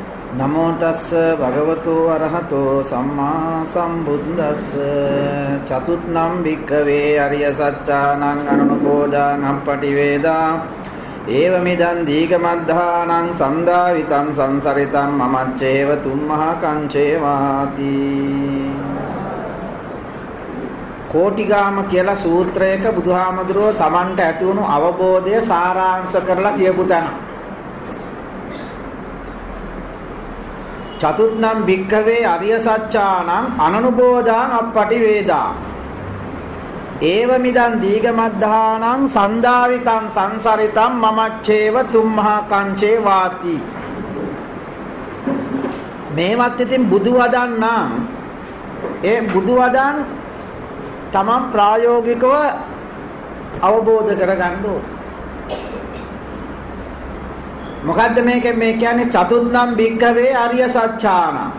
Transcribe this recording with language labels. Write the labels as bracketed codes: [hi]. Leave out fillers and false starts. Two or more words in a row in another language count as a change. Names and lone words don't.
[pi] නමෝ තස්ස භගවතු අරහතෝ සම්මා සම්බුද්දස්ස චතුත්නම් භික්ඛවේ අරිය සත්‍යානං අනුබෝධං අප්පටිවේදා ඒවමිදං දීඝමද්ධානං සන්දාවිතං සංසරිතං මමච්චේව තුම්මහා කංචේවාති. [si] කෝටිගාම කියලා සූත්‍රයක බුදුහාමුදුරුවෝ තමන්ට ඇති වුණු අවබෝධය සාරාංශ කරලා කියපු තැන. [pi] චතුත්නම් භික්ඛවේ අරිය සත්‍යානං අනනුබෝධං අප්පටිවේදා ඒවමිදං දීඝමද්ධානං සන්දාවිතං සංසරිතං මමච්චේව තුම්මහා කංචේ වාති. [si] මේවත් ඉතින් බුදු වදන් නම් ඒ බුදු වදන් තමන් ප්‍රායෝගිකව අවබෝධ කරගන්න ඕන. මොකද්ද මේකෙන් මේ කියන්නේ [pi] චතුත්නම් භික්ඛවේ අරිය සත්‍යාන.